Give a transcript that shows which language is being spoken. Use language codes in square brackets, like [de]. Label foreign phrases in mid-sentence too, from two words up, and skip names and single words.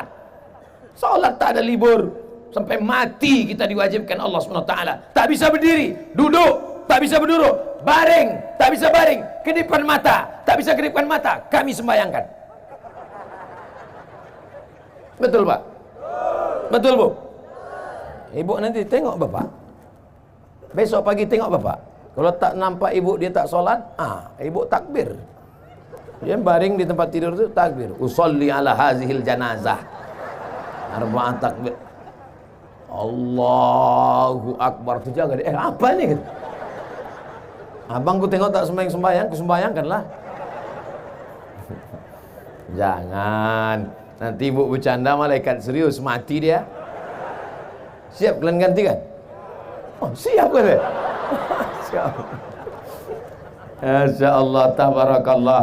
[ms] Sholat tak ada libur. Sampai mati kita diwajibkan Allah SWT. Tak bisa berdiri, duduk, tak bisa berduduk, baring, tak bisa baring, kedipan mata, tak bisa kedipan mata, kami sembayangkan. Betul pak? Betul bu? Ibu nanti tengok bapak, besok pagi tengok bapak. Kalau tak nampak ibu dia tak sholat, ibu takbir. Dia baring di tempat tidur itu takbir. [ar] أصلي على هذه الجنازة. أربع تكبيرات. الله أكبر. [ms] Tu jaga dia. Apa ni? Abang ku tengok tak sembahyang, kusembayangkanlah. Jangan. Nanti ibu bercanda malaikat serius, mati dia. Siap kalian gantikan? Oh, siap kalian. [ar] ما شاء الله، تبارك الله.